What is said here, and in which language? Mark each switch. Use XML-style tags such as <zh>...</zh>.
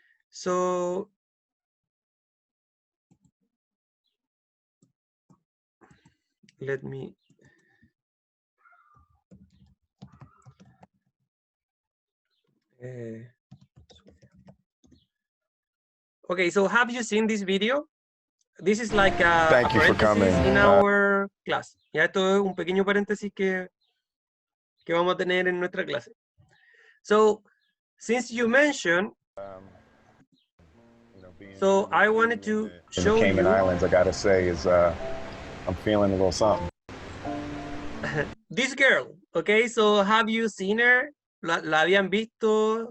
<en>So let me okay, so have you seen this video? This is like a parenthesis in our class.</en> <es>Ya esto es un pequeño paréntesis que vamos a tener en nuestra clase.</es> <en>So, since you mentioned, so I wanted to show you. Cayman Islands, I gotta say, is I'm feeling a little something. This girl, okay, so have you seen her?</en> <es>¿La habían visto?</es>